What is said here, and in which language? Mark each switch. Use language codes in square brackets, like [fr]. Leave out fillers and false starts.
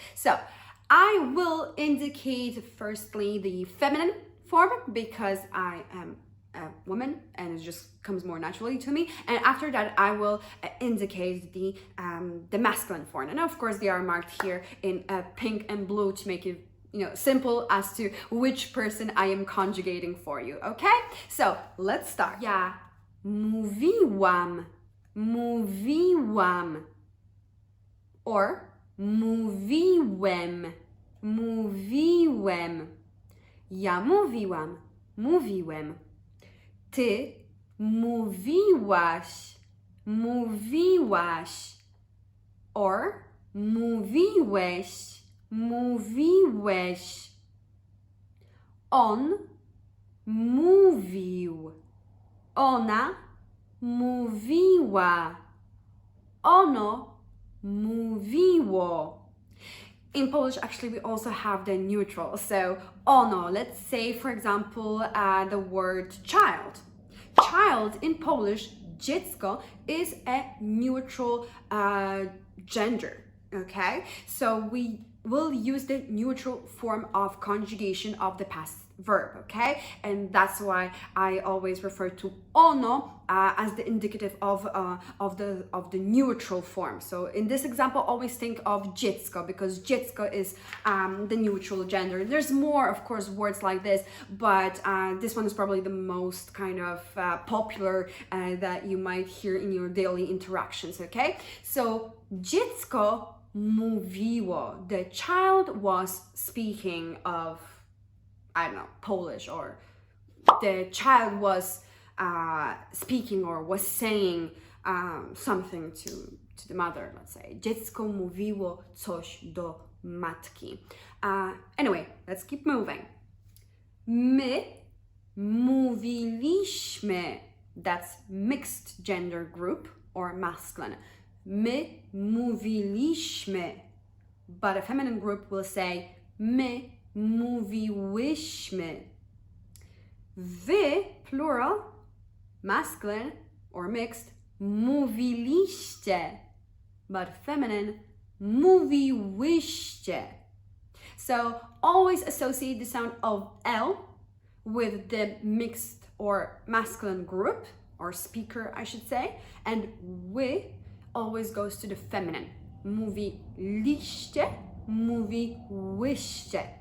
[en] So I will indicate firstly the feminine form because I am a woman and it just comes more naturally to me, and after that I will indicate the masculine form, and of course they are marked here in pink and blue to make it simple as to which person I am conjugating for you, okay? So let's start. [pl] Ja mówiłam, mówiłam, [en] or [pl] mówiłem, mówiłem. Ja mówiłam, mówiłem. Ty mówiłaś, mówiłaś, [en] or [pl] mówiłeś, mówiłeś. On mówił, ona mówiła, ono mówiło. [en] In Polish, actually, we also have the neutral. So, ono, let's say, for example, the word child. Child in Polish, dziecko, is a neutral gender, okay? So we will use the neutral form of conjugation of the past verb, okay? And that's why I always refer to ono as the indicative of the neutral form. So in this example, always think of dziecko, because dziecko is the neutral gender. There's more, of course, words like this, but this one is probably the most kind of popular that you might hear in your daily interactions, okay? So [pl] dziecko mówiło. [en] The child was speaking of, I don't know, Polish, or the child was speaking or was saying something to the mother, let's say. [pl] Dziecko mówiło coś do matki. [en] Anyway, let's keep moving. [pl] My mówiliśmy. [en] That's mixed gender group or masculine. [pl] My mówiliśmy. [en] But a feminine group will say [pl] my mówiłyśmy. [en] Wy, plural, masculine or mixed, [pl] mówiliście. [en] But feminine, [pl] mówiłyście. [en] So always associate the sound of L with the mixed or masculine group, or speaker, I should say, and wy always goes to the feminine. [pl] Mówiliście, mówiłyście.